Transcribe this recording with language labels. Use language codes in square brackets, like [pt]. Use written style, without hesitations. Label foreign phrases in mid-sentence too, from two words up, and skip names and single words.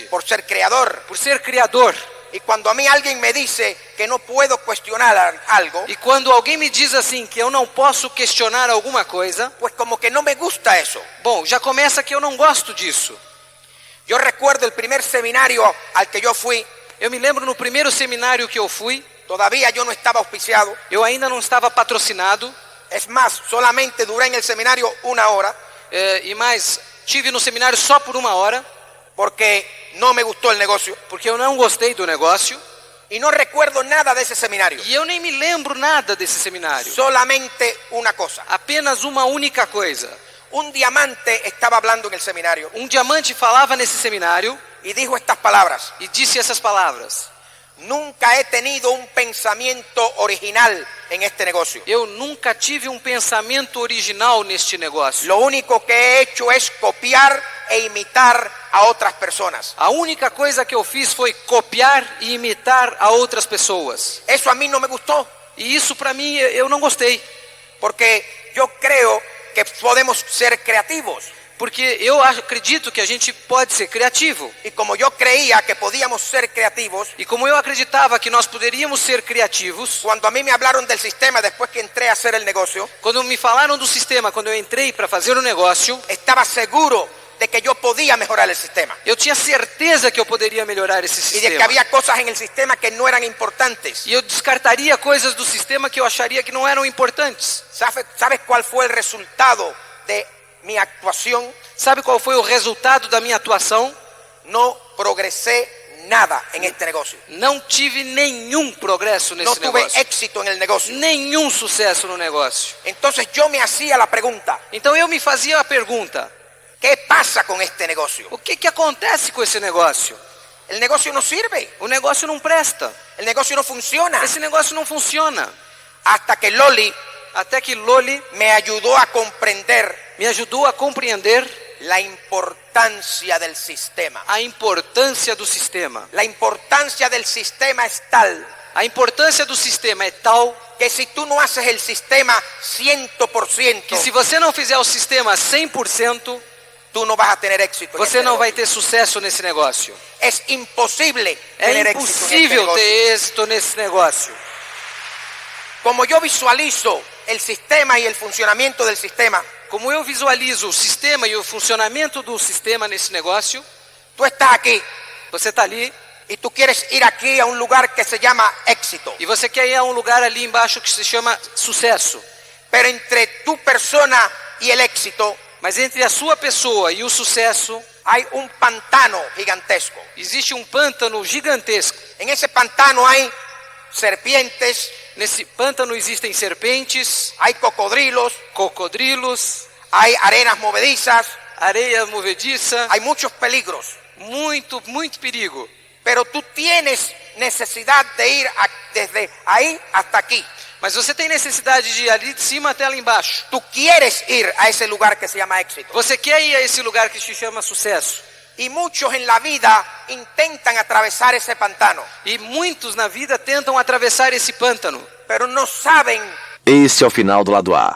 [es] por ser creador. [pt] por ser criador. [es] Y cuando a mí alguien me dice que no puedo cuestionar algo, [pt] E quando alguém me diz assim que eu não posso questionar alguma coisa, [es] pues como que no me gusta eso. [pt] bom, já começa que eu não gosto disso. [es] Yo recuerdo el primer seminario al que yo fui, [pt] Eu me lembro no primeiro seminário que eu fui, [es] todavía yo no estaba auspiciado. [pt] eu ainda não estava patrocinado, [es] Es más, solamente duré en el seminario 1 hora [pt] e mais, tive no seminário só por 1 hora, [es] porque no me gustó el negocio. [pt] porque eu não gostei do negócio, [es] Y no recuerdo nada de ese seminario. [pt] e eu nem me lembro nada desse seminário. [es] Solamente una cosa. [pt] Apenas uma única coisa. [es] Un diamante estaba hablando en el seminario [pt] Um diamante falava nesse seminário [es] y dijo estas palabras. [pt] e disse essas palavras: [es] Nunca he tenido un pensamiento original en este negocio. [pt] eu nunca tive um pensamento original neste negócio. [es] Lo único que he hecho es copiar e imitar a otras personas. [pt] A única coisa que eu fiz foi copiar e imitar a outras pessoas. [es] Eso a mí no me gustó, [pt] E isso para mim eu não gostei, [es] porque yo creo que podemos ser creativos. [pt] porque eu acredito que a gente pode ser criativo. [es] Y como yo creía que podíamos ser creativos, [pt] E como eu acreditava que nós poderíamos ser criativos, [es] cuando a mí me hablaron del sistema después que entré a hacer el negocio, [pt] quando me falaram do sistema, quando eu entrei para fazer o negócio, [es] estaba seguro de que yo podía mejorar el sistema [pt] eu tinha certeza que eu poderia melhorar esse [es] y de que [pt] sistema. [es] había cosas en el sistema que no eran importantes. [pt] E eu descartaria coisas do sistema que eu acharia que não eram importantes. [es] ¿Sabes cuál fue el resultado de mi actuación? [pt] Sabe qual foi o resultado da minha atuação? [es] No progresé nada en este negocio. [pt] Não tive nenhum progresso [es] No [pt] nesse [es] tuve [pt] negócio. [es] éxito en el negocio. [pt] Nenhum sucesso no negócio. [es] Entonces yo me hacía la pregunta, [pt] Então eu me fazia a pergunta: [es] ¿qué pasa con este negocio? [pt] o que acontece com esse negócio? [es] El negocio no sirve, [pt] O negócio não presta. [es] el negocio no funciona. [pt] Esse negócio não funciona. [es] Hasta que Loli [pt] Até que Loli [es] me ayudó a comprender [pt] me ajudou a compreender [es] la importancia del sistema. [pt] a importância do sistema. [es] La importancia del sistema es tal [pt] A importância do sistema é tal [es] que si tú no haces el sistema 100%, [pt] que se você não fizer o sistema 100%, [es] tú no vas a tener éxito. en [pt] você [es] este [pt] não vai [es] negocio. [pt] ter sucesso nesse negócio. [es] Es imposible [pt] É [es] tener éxito en este [pt] impossível [es] negocio. [pt] ter êxito nesse negócio. [es] Como yo visualizo el sistema y el funcionamiento del sistema, [pt] Como eu visualizo o sistema e o funcionamento do sistema nesse negócio, [es] tú estás aquí [pt] você está ali [es] y tú quieres ir aquí a un lugar que se llama éxito. [pt] e você quer ir a um lugar ali embaixo que se chama sucesso. [es] Pero entre tu persona y el éxito [pt] Mas entre a sua pessoa e o sucesso, [es] hay un pantano gigantesco. [pt] existe um pântano gigantesco. [es] En ese pantano hay serpientes, [pt] Nesse pântano existem serpentes, [es] hay cocodrilos, [pt] cocodrilos, [es] hay arenas movedizas, [pt] areia movediça, [es] hay muchos peligros. [pt] muito perigo. [es] Pero tú tienes necesidad de ir desde ahí hasta aquí. [pt] Mas você tem necessidade de ir ali de cima até lá embaixo. [es] Tú quieres ir a ese lugar que se llama éxito. [pt] Você quer ir a esse lugar que se chama sucesso. [es] Y muchos en la vida intentan atravesar ese pantano, [pt] E muitos na vida tentam atravessar esse pântano, [es] pero no saben [pt] Este é o final do lado A.